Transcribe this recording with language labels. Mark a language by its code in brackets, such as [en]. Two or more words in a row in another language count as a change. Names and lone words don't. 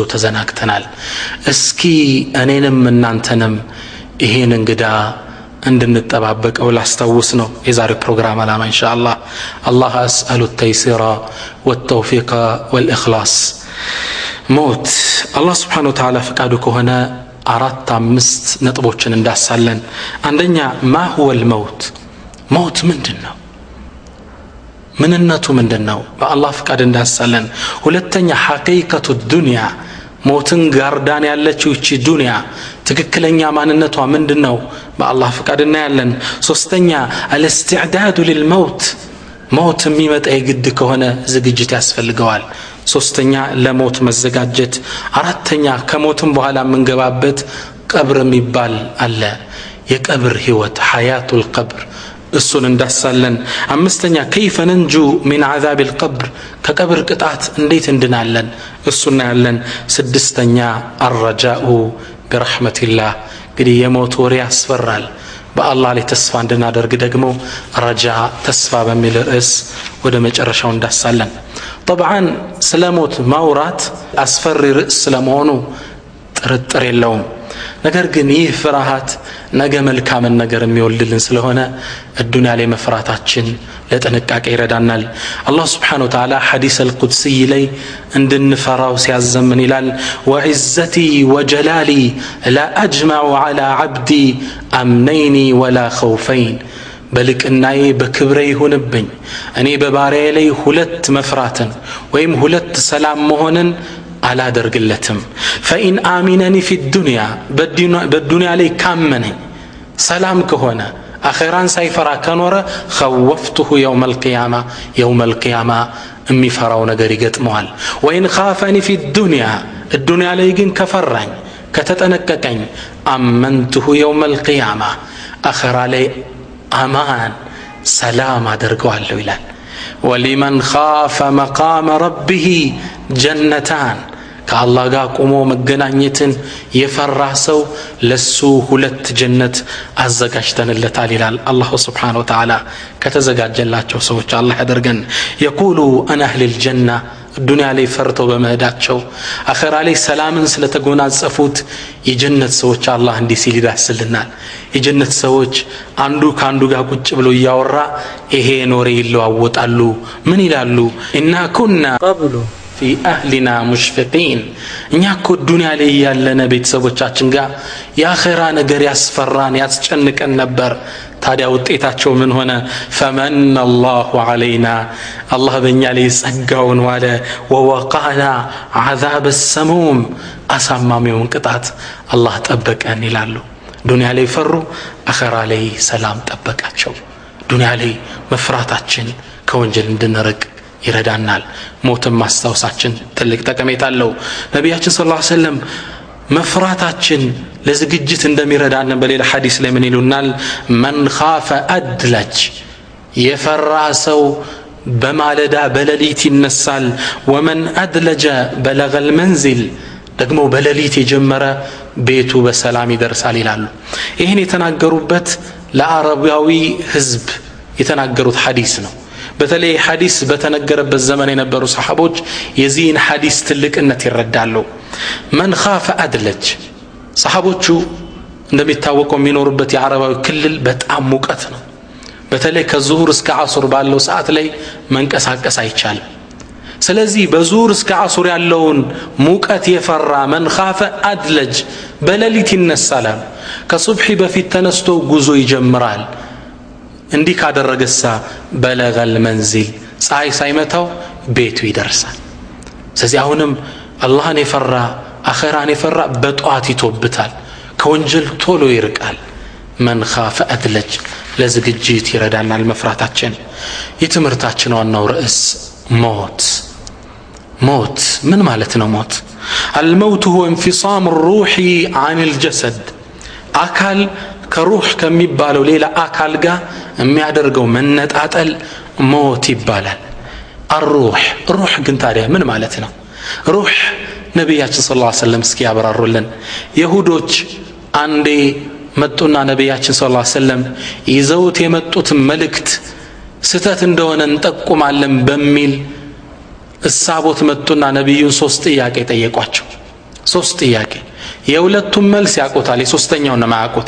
[am] ተዘናግተናል። እስኪ እኔንም እናንተንም ይሄን እንግዳ እንድንጠባበቀው ላስታውስ ነው የዛሬ ፕሮግራም አላማ [ar] إن شاء الله። الله أسأل التيسير والتوفيق والإخلاص። [am] ሞት አላህ [ar] سبحانه وتعالى [am] ፈቃዱ ከሆነ 4-5 ነጥቦችን እንዳሳለን። አንደኛ [ar] ما هو الموت [am] ሞት ምንድነው? ምንነቱ ምንድነው? በአላህ ፈቃድ እንዳሳለን። ሁለተኛ [ar] حقيقة الدنيا [am] ሞትን ጋርዳን ያለችው እቺ ዱንያ ትክክለኛ ማንነቷ ምንድነው? በአላህ ፈቃድ እናያለን። ሶስተኛ [ar] الاستعداد للموت [am] ሞት የሚመጣ የግድ ከሆነ ዝግጅት ያስፈልገዋል። ሶስተኛ ለሞት መዘጋጀት። አራተኛ ከሞትም በኋላ የምንገባበት ቀብር የሚባል አለ፣ የቀብር ህይወት [ar] حياة القبر፣ [am] እሱን እንዳሳለን። አምስተኛ [ar] كيف ننجو من عذاب القبر [am] ከቀብር ቅጣት እንዴት እንድናለን፣ እሱና ያለን። ስድስተኛ [ar] الرجاء برحمة الله [am] እንግዲህ የሞት ወሬ ያስፈራል። በአላህ ላይ ተስፋ እንድናደርግ ደግሞ ረጃ ተስፋ በሚል ርዕስ ወደ መጨረሻው እንዳሳለን። طبعا ስለ ሞት ማውራት አስፈሪ ርዕስ ስለመሆኑ ጥርጥር የለውም። ነገር ግን ይህ ፍርሃት ነገ መልካምን ነገር የሚወልድልን ስለሆነ الدنيا ላይ መፍራታችን ለጥንቃቄ ይረዳናል። አላህ [ar] سبحانه وتعالى الحديث القدسي [am] ላይ እንድንፈራው ሲያዘምን ይላል [ar] وعزتي وجلالي لا أجمع على عبدي أمنين ولا خوفين [am] በልቅናዬ በክብሬ ይሁንብኝ እኔ በባሪያዬ ላይ ሁለት መፍራትን ወይም ሁለት ሰላም መሆንን አላደርግለትም። [ar] فإن آمنني في الدنيا بالدنيا [am] ላይ ካመነኝ ሰላም ከሆነ አኺራን ሳይፈራ ከኖረ خوفته [ar] يوم القيامة [am] የሚፈራው ነገር ይገጥመዋል። [ar] وإن خافني في الدنيا [am] ላይ ግን ከፈራኝ ከተጠነቀቀኝ [ar] آمنته يوم القيامة [am] አኺራ ላይ አማን ሰላም አደርገዋለሁ ይላል። [ar] ولمن خاف مقام ربه [am] جنتان ከአላህ ጋር ቆሞ መገናኘትን የፈራ ሰው ለሱ ሁለት ጀነት አዘጋጅተንለታል ይላል አላህ [ar] سبحانه وتعالى። [am] ከተዘጋጀላቸው ሰዎች አላህ ያደርገን። [ar] يقول أنا أهل الجنة الدنيا [am] ላይ ፈርተው በመሄዳቸው አኺራ ላይ ሰላምን ስለተጎናጸፉት የጀነት ሰዎች አላህ እንዲህ ሲል ይዳስልናል። የጀነት ሰዎች አንዱ ካንዱ ጋር ቁጭ ብሎ ያወራ ይሄ ኖሬ ይለዋወጣሉ። ምን ይላሉ? [ar] إنا كنا قبل في أهلنا مشفقين [am] እኛ እኮ ዱንያ ላይ ያለነ ቤተሰቦቻችን ጋር የአኺራ ነገር ያስፈራን ያስጨንቀን ነበር። ታዲያ ውጤታቸው ምን ሆነ? [ar] فمن الله علينا الله [am] በእኛ ላይ ጸጋውን ዋለ [ar] ووقانا عذاب السموم [am] አሳማሚውን ቅጣት አላህ ጠበቀን ይላሉ። ዱንያ ላይ ፈሩ፣ አኺራ ላይ ሰላም ጠበቃቸው። ዱንያ ላይ መፍራታችን ከወንጀል እንድንርቅ ይረዳናል። ሞትን ማስታወሳችን ትልቅ ጠቀሜታ አለው። ነቢያችን [ar] صلى الله عليه وسلم [am] መፍራታችን ለዝግጅት እንደሚረዳን በሌላ ሐዲስ ላይ ምን ይሉናል? [ar] من خاف أدلج [am] የፈራ ሰው በማለዳ በሌሊት ይነሳል። [ar] ومن أدلج بلغ المنزل [am] ደግሞ በሌሊት የጀመረ ቤቱ በሰላም ይደርሳል ይላሉ። ይሄን የተናገሩበት ለአረባዊ ህዝብ የተናገሩት ሐዲስ ነው። በተለይ ሐዲስ በተነገረበት ዘመን የነበሩ ሰሃቦች የዚህን ሐዲስ ትልቅነት ይረዳሉ። [ar] من خاف أدلج [am] ሰሃቦቹ እንደሚታወቀው የሚኖሩበት የአረባዊ ክልል በጣም ሙቀት ነው። በተለይ ከዙሁር እስከ አሱር ባለው ሰዓት ላይ መንቀሳቀስ አይቻልም። ስለዚህ በዙሁር እስከ አሱር ያለውን ሙቀት የፈራ [ar] من خاف أدلج [am] በሌሊት ይነሳል። ከሱብሂ በፊት ተነስቶ ጉዞ ይጀምራል። እንዲህ ካደረገሳ [ar] بلغ المنزل [am] ፀሐይ ሳይመታው ቤቱ ይደርሳል። ስለዚህ አሁንም አላህን የፈራ አኺራን የፈራ በጧት ይቶብታል፣ ከወንጀል ቶሎ ይርቃል። [ar] من خاف أدلج [am] ለዝግጅት ይረዳናል መፍራታችን። የትምህርታችን ዋናው ርዕስ ሞት ምን ማለት ነው? ሞት [ar] الموت هو انفصام الروح عن الجسد [am] አካል ከሩህ ከሚባለው ሌላ አካል ጋር የሚያደርገው መነጣጠል ሞት ይባላል። الروح ግን ታዲያ ምን ማለት ነው? ሩህ ነቢያችን [ar] صلى الله عليه وسلم [am] እስኪ ያብራሩልን። ይሁዶች አንዴ መጡና ነቢያችን [ar] صلى الله عليه وسلم [am] ይዘውት የመጡት መልእክት ስተት እንደሆነ እንጠቁማለን በሚል እሳቦት መጡና ነቢዩን 3 ጥያቄ ጠየቋቸው። 3 ጥያቄ። የሁለቱም መልስ ያውቁታል፣ የሶስተኛውን ነው የማያውቁት።